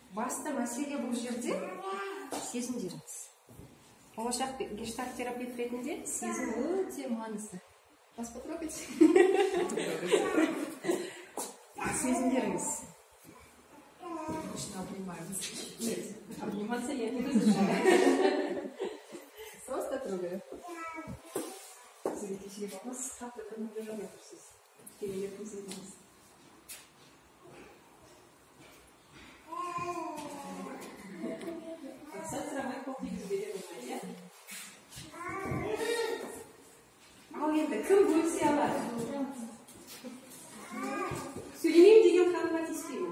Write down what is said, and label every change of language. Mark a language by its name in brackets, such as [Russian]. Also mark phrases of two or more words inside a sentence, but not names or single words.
[Kazakh] басты мәселе бұл жерде сезімдеріңіз. Болашақ гештальт терапевт ретінде сезім өте маңызды. Бас потрогать. Сезімдеріңіз. [Russian] Обычно обнимаемся. Нет, обниматься я не разрешаю. Просто трогаю. Смотрите, у вас как-то там напряженно присутствует. Перелетный сезон. [Kazakh] Ал енді кім бөлісе алады? Сөйлемеймін деген ханымға тиіспеймін.